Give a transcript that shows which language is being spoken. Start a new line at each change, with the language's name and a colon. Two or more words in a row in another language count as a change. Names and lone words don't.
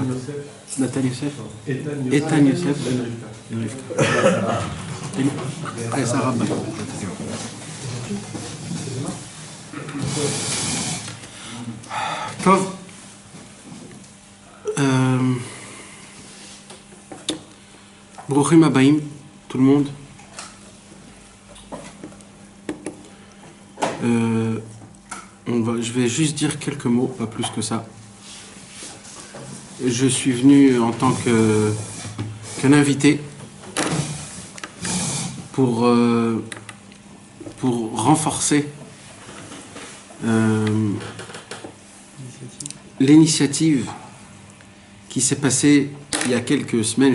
Hebrew: נתן יוסף. איתן יוסף. שרה בת. טוב. ברוכים הבאים,
French: tout le monde. Je vais juste dire quelques mots, pas plus que ça. Je suis venu en tant qu'un invité pour renforcer l'initiative qui s'est passée il y a quelques semaines.